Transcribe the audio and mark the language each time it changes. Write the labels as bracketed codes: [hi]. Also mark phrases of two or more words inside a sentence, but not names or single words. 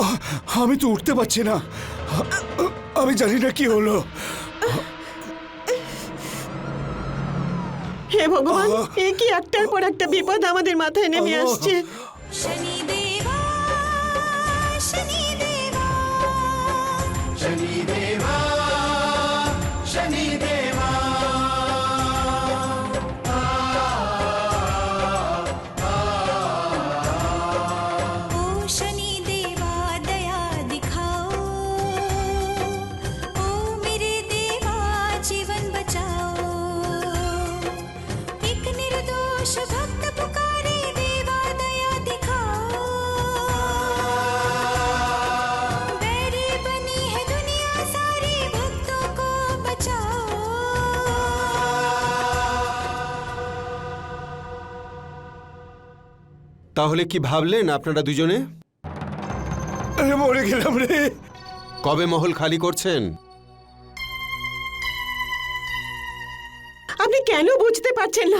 [bn] আমি তো উঠতে পারছি না। আমি জানি না কি হলো। হে ভগবান, এ কি একটার পর একটা বিপদ আমাদের মাথায় নেমে আসছে। [hi] शनिदेवा शनिदेवा शनिदेवा शनिदेवा ओ शनिदेवा दया दिखाओ, ओ मेरे देवा जीवन बचाओ। एक निर्दोष भक्त पुकारे देवा दया दिखाओ। बैरी बनी है दुनिया सारी, भक्तों को बचाओ। [bn] তাহলে কি ভাবলেন আপনারা দুজনে? আরে মরে গেলাম রে। কবে মহল খালি করছেন? আপনি কেন বুঝতে পারছেন না?